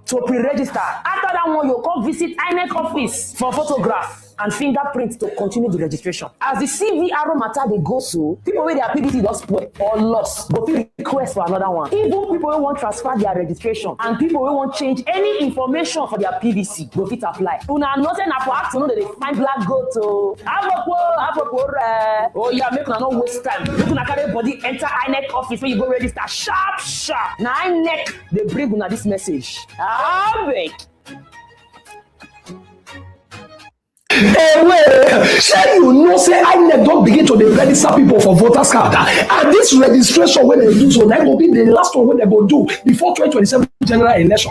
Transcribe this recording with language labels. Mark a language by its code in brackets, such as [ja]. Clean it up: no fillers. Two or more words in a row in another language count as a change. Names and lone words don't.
[pcm] After that one, you come visit INEC office for photograph. and fingerprint to continue the registration. As the CVR matter they go so, people with their PVC don't spoil or lost, go fit request for another one. Even people who want transfer their registration and people who want change any information for their PVC, go fit apply. Una know say na for afternoon that they find black goat to oh yeah, make una no waste time. Make una carry body enter INEC office where you go register sharp. Now INEC they bring una this message. Wait. Hey, wait, shey you know say INEC don begin to dey register people for voters card, and this registration wey dem do so na go be the last one wey dem go do before 2027 general election.